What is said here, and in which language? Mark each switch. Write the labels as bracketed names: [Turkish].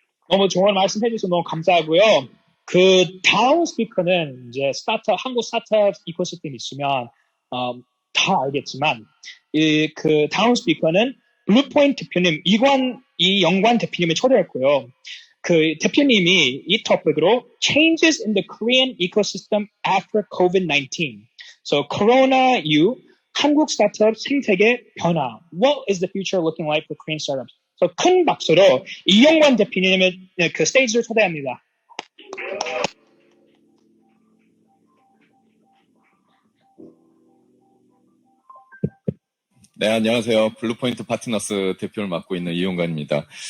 [Korean] 너무 좋은 말씀 해주셔서 너무 감사하고요. 그 다음 스피커는 이제 한국 스타트업 이코시스템 있으면 다 알겠지만 그 다음 스피커는 블루포인트 대표님 이영관 대표님을 초대했고요. 그 대표님이 이 토픽으로 [English] Changes in the Korean Ecosystem After COVID-19. So [Korean] Corona 이후 한국 스타트업 생태계 변화. [English] What is the future looking like for Korean startups? [Korean] So 큰 박수로 이영관 대표님을 그 스테이지로 초대합니다. 네, 안녕하세요. 블루포인트 파트너스 대표를 맡고 있는 이용관입니다.